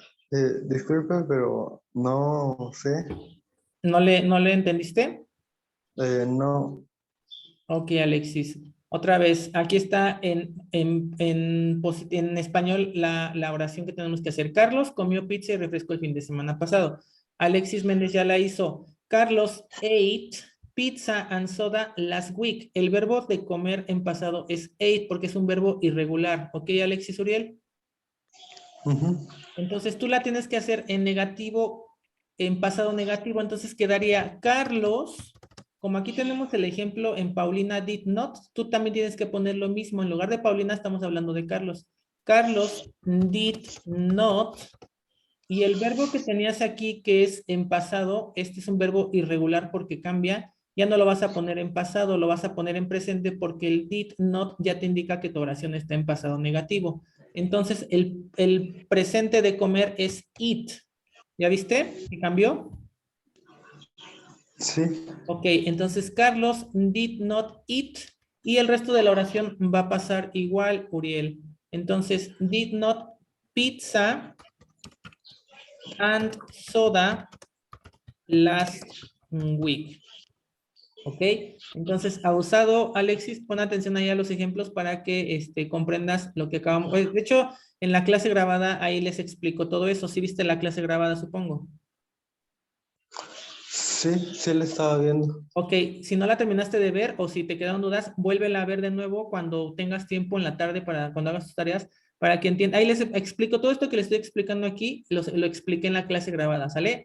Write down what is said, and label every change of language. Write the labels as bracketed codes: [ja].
[es] Disculpe, pero no sé. ¿No le entendiste? No. Ok, Alexis. Otra vez, aquí está en español la oración que tenemos que hacer. Carlos comió pizza y refresco el fin de semana pasado. Alexis Méndez ya la hizo. [en] Carlos ate pizza and soda last week. [es] El verbo de comer en pasado es ate porque es un verbo irregular. ¿Ok, Alexis Uriel? Entonces tú la tienes que hacer en negativo, en pasado negativo. Entonces quedaría Carlos. Como aquí tenemos el ejemplo en Paulina [en] did not, [es] tú también tienes que poner lo mismo. En lugar de Paulina estamos hablando de Carlos. [en] Carlos did not. [es] Y el verbo que tenías aquí, que es en pasado, este es un verbo irregular porque cambia. Ya no lo vas a poner en pasado, lo vas a poner en presente porque el did not ya te indica que tu oración está en pasado negativo. Entonces, el presente de comer es eat. ¿Ya viste? ¿Qué cambió? Sí. Ok, entonces [en] Carlos did not eat [es] y el resto de la oración va a pasar igual, Uriel. Entonces, [en] did not pizza and soda last week. [es] Ok, entonces, abusado, Alexis, pon atención ahí a los ejemplos para que comprendas lo que acabamos. De hecho, en la clase grabada ahí les explico todo eso. ¿Sí viste la clase grabada, supongo? Sí la estaba viendo. Ok, si no la terminaste de ver o si te quedaron dudas, vuélvela a ver de nuevo cuando tengas tiempo en la tarde para cuando hagas tus tareas, para que entiendan. Ahí les explico todo esto que les estoy explicando aquí, lo expliqué en la clase grabada, ¿sale?